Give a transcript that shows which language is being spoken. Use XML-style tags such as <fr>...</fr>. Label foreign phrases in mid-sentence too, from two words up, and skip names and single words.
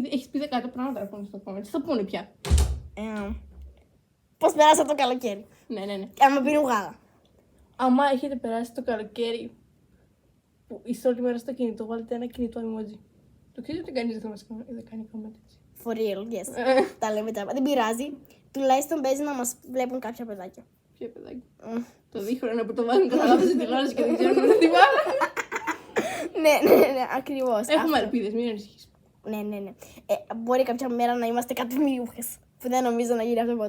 <el>Έχεις πει 10 πράγματα να πούνε στο comment. Τι θα πούνε πια. Πώς περάσατε το καλοκαίρι. Ναι. Άμα πίνουν γάλα. Άμα έχετε περάσει το καλοκαίρι που είστε όλη μέρα στο κινητό, βάλετε ένα κινητό emoji. Το ξέρετε ότι κανείς δεν θα μας κάνει comment έτσι.</el> <en>For real, yes.</en> <el>Τα λέμε τα. Δεν πειράζει. Τουλάχιστον παίζει να μας βλέπουν κάποια παιδάκια. Ποιο παιδάκι. Το δίχρονα που το βάζουν κατά λάθος στην τηλεόραση και δεν ξέρουν να τι βάλουν. Ναι, ακριβώς. Έχουμε ελπίδες, μην ανησυχείς. Ναι. Μπορεί κάποια μέρα να είμαστε κάτι μοιούχες. Που δεν νομίζω να γίνει αυτό ποτέ.</el>